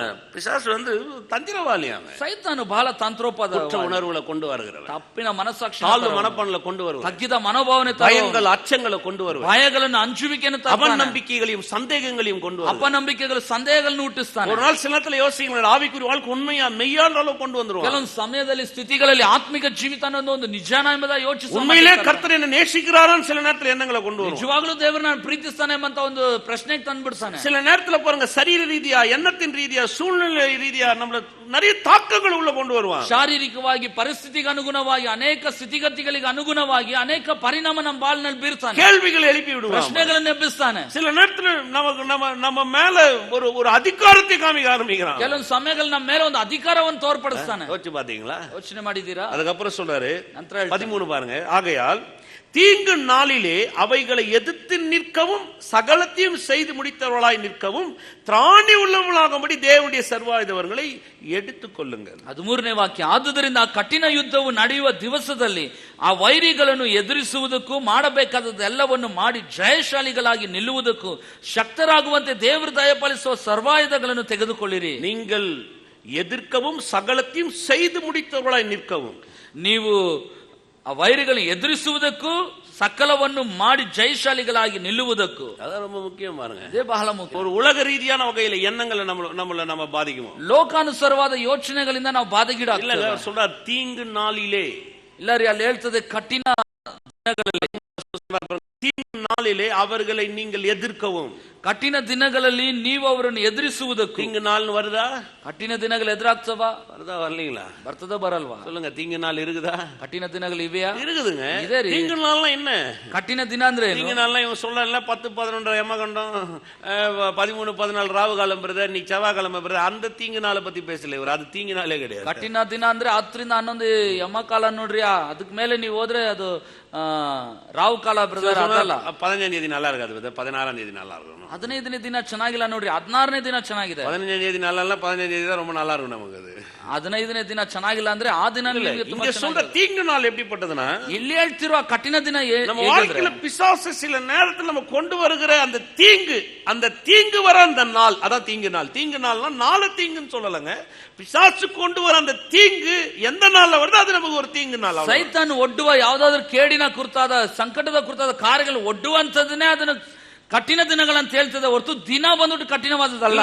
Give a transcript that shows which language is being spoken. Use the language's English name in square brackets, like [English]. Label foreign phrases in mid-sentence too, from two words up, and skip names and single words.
[Tamil] பிசாசு வந்து தந்திரவாளி. அவன் [Kannada] ಸೈತಾನು ಬಹಳ ತಂತ್ರೋಪಾದ [Tamil] உணர்வுகளை கொண்டு வருகிறார், [Kannada] ತಪ್ಪಿನ ಮನಸ್ಸಾಕ್ಷಿ, [Tamil] தாழ்வு மனப்பான்களை கொண்டு வருவார், [Kannada] ತಗ್ಗಿದ ಮನೋಭಾವನೆ, [Tamil] பயங்கள் ಅಚ್ಚங்களை கொண்டு வருவார், [Kannada] ಭಯಗಳನ್ನು ಅಂಜುವಿಕೆಯನ್ನು, [Tamil] அவநம்பிக்கைகளையும் சந்தேகங்களையும் கொண்டு வருவார், [Kannada] ಅಪನಂಬಿಕೆಗಳು ಸಂದೇಹಗಳನ್ನು ಹುಟ್ಟಿಸ್ತಾನೆ. [Tamil] ஒரு நாள் சில நேரத்துல யோசிக்கிறீங்க, ஆவிக்குரிய வாழ்க்கை உண்மையா மெய்யான அளவு கொண்டு வந்துருவார். [Kannada] ಕೆಲವೊಂದು ಸಮಯದಲ್ಲಿ ಸ್ಥಿತಿಗಳಲ್ಲಿ ಆತ್ಮಿಕ ಜೀವಿತ ಅನ್ನೋದು ಒಂದು ನಿಜಾನ ಎಂಬುದಾಗಿ ಯೋಚಿಸಿ, [Tamil] உண்மையிலே கர்த்தர் என்ன நேசிக்கிறாரான்னு சில நேரத்துல எண்ணங்களை கொண்டு வருவார். [Kannada] ನಿಜವಾಗ್ಲೂ ದೇವರನ್ನ ಪ್ರೀತಿಸ್ತಾನೆ ಎಂಬಂತ ಒಂದು ಪ್ರಶ್ನೆಗೆ ತಂದ್ಬಿಡ್ತಾನೆ. [Tamil] சில நேரத்துல பாருங்க, சரீர ரீதியா, எண்ணத்தின் ரீதியா, சூழ்நிலை ரீதியா நம்மள நிறைய தாக்கங்கள் உள்ள கொண்டு வருவான். [Kannada] ಶಾರೀರಿಕವಾಗಿ, ಪರಿಸ್ಥಿತಿಗೆ ಅನುಗುಣವಾಗಿ, ಅನೇಕ ಸ್ಥಿತಿಗತಿಗಳಿಗೆ ಅನುಗುಣವಾಗಿ ಅನೇಕ ಪರಿಣಾಮ ನಮ್ಮ ಬಾಳಿನಲ್ಲಿ ಬೀರ್ತಾನೆ. [Tamil] கேள்விகளை எழுப்பி விடுவான், [Kannada] ಪ್ರಶ್ನೆಗಳನ್ನು ಎಬ್ಬಿಸ್ತಾನೆ. [Tamil] சில நேரத்துல நம்ம மேல ஒரு அதிகாரத்தை காமிக்க ஆரம்பிக்கிறான். [Kannada] ಕೆಲವೊಂದು ಸಮಯಗಳಲ್ಲಿ ನಮ್ಮ ಮೇಲೆ ಒಂದು ಅಧಿಕಾರವನ್ನು ತೋರ್ಪಡಿಸ್ತಾನೆ. [Tamil] யோசிச்சு பாத்தீங்களா? [Kannada] ಯೋಚನೆ ಮಾಡಿದೀರಾ? [Tamil] அதுக்கப்புறம் சொல்றாரு 13 பாருங்க, ஆகையால் தீங்கு நாளிலே அவைகளை எதிர்த்து நிற்கவும் சகலத்தையும் செய்து முடித்தவர்களாய் நிற்கவும் திராணி உள்ளவர்களாகும்படி தேவனுடைய சர்வாயுதவர்களை எடுத்துக் கொள்ளுங்கள். [Kannada] 13ನೇ ವಾಕ್ಯ, ಆದುದರಿಂದ ಆ ಕಠಿಣ ಯುದ್ಧವು ನಡೆಯುವ ದಿವಸದಲ್ಲಿ ಆ ವೈರಿಗಳನ್ನು ಎದುರಿಸುವುದಕ್ಕೂ ಮಾಡಬೇಕಾದದ್ದೆಲ್ಲವನ್ನು ಮಾಡಿ ಜಯಶಾಲಿಗಳಾಗಿ ನಿಲ್ಲುವುದಕ್ಕೂ ಶಕ್ತರಾಗುವಂತೆ ದೇವರು ದಯಪಾಲಿಸುವ ಸರ್ವಾಯುಧಗಳನ್ನು ತೆಗೆದುಕೊಳ್ಳಿರಿ. [Tamil] நீங்கள் எதிர்க்கவும் சகலத்தையும் செய்து முடித்தவர்களாய் நிற்கவும். [Kannada] ನೀವು ಆ ವೈರಿಗಳನ್ನು ಎದುರಿಸುವುದಕ್ಕೂ ಸಕಲವನ್ನು ಮಾಡಿ ಜಯಶಾಲಿಗಳಾಗಿ ನಿಲ್ಲುವುದಕ್ಕೂ. [Tamil] அதான் ரொம்ப முக்கியம் பாருங்க. [Kannada] ಇದೇ ಬಹಳ ಮುಖ್ಯ. [Tamil] ஒரு உலக ரீதியான வகையில எண்ணங்களை நம்ம பாதிக்கும். [Kannada] ಲೋಕಾನುಸಾರವಾದ ಯೋಚನೆಗಳಿಂದ ನಾವು ಬಾಧೆಗೀಡಾಗ್ತೇವೆ. [Tamil] இல்ல சொல்றார், தீங்கு நாளிலே. [Kannada] ಇಲ್ಲ ರೀ, ಅಲ್ಲಿ ಹೇಳ್ತದೆ ಕಠಿಣ ದಿನಗಳಲ್ಲಿ, [Tamil] தீங்கு நாளிலே அவர்களை நீங்கள் எதிர்க்கவும். [Kannada] ಕಠಿಣ ದಿನಗಳಲ್ಲಿ ನೀವು ಅವರನ್ನು ಎದುರಿಸುವುದಕ್ಕೂ. [Tamil] தீங்கு நாள் வருதா? [Kannada] ಕಠಿಣ ದಿನಗಳು ಎದುರಾಗ್ತವಾ? [Tamil] வருதா வரலீங்களா? [Kannada] ಬರ್ತದ ಬರಲ್ವಾ? [Tamil] சொல்லுங்க, தீங்கு நாள் இருக்குதா? [Kannada] ಕಠಿಣ ದಿನಗಳು ಇವೆಯಾ? [Tamil] இருக்குதுங்க. [Kannada] ಇದೆ ರೀ. [Tamil] தீங்கு நாள்னா என்ன? [Kannada] ಕಠಿಣ ದಿನ ಅಂದ್ರೆ ಏನು? [Tamil] தீங்கு நாள்னா இவன் சொல்லல 10, 11 யமகண்டம், 13, 14 ராவு காலம் பிரதர், நீ செவ்வாய்க்கிழமை பிரதர், அந்த தீங்கு நாளை பத்தி பேசல இவர். அது தீங்கு நாளே கிடையாது. [Kannada] ಕಠಿಣ ದಿನ ಅಂದ್ರೆ 10 ರಿಂದ 11 ಯಮಕಾಲ ನೋಡ್ರಿ. ಅದಕ್ ಮೇಲೆ ನೀವು ಹೋದ್ರೆ ಅದು ರಾವು ಕಾಲ ಬ್ರದರ್. ಅದಲ್ಲ, [Tamil] 15ನೇ தேதி நல்லா இருக்காது பிரதர், 16ஆம் தேதி நல்லா இருக்கும். [Kannada] 15ನೇ ದಿನ ಚೆನ್ನಾಗಿಲ್ಲ ನೋಡ್ರಿ, 16ನೇ ದಿನ ಚೆನ್ನಾಗಿದೆ. [Tamil] 15ನೇ தேதி நல்லா இல்ல, 15ನೇ தேதி தான் ரொம்ப நல்லா இருக்கும் நமக்கு. அது [Kannada] 15ನೇ ದಿನ ಚೆನ್ನಾಗಿಲ್ಲ ಅಂದ್ರೆ ಆ ದಿನ [Tamil] இங்க சொல்ற தீங்கு நாள் எப்படிப்பட்டதுன்னா, [Kannada] ಇಲ್ಲಿ ಹೇಳ್ತಿರುವ ಕಠಿಣ ದಿನ [Tamil] நம்ம வாழ்க்கையில பிசாசு சில நேரத்தில் நம்ம கொண்டு வருகிற அந்த தீங்கு வர அந்த நாள், அதான் தீங்கு நாள். தீங்கு நாள்னா நாலு தீங்குன்னு சொல்லலங்க. பிசாசு கொண்டு வர அந்த தீங்கு எந்த நாள்ல வருது அது நமக்கு ஒரு தீங்கு நாள். [Kannada] ಸೈತಾನ್ ಒಡ್ಡುವ ಯಾವ್ದಾದ್ರು ಕೇಡಿನ ಕುರಿತಾದ, ಸಂಕಟದ ಕುರಿತಾದ ಕಾರ್ಯಗಳು ಒಡ್ಡುವಂತದನ್ನೇ ಅದನ್ನ ಕಠಿಣ ದಿನಗಳಂತ ಹೇಳ್ತದೆ ಹೊರತು ದಿನ ಬಂದ್ಬಿಟ್ಟು ಕಠಿಣವಾದದಲ್ಲ.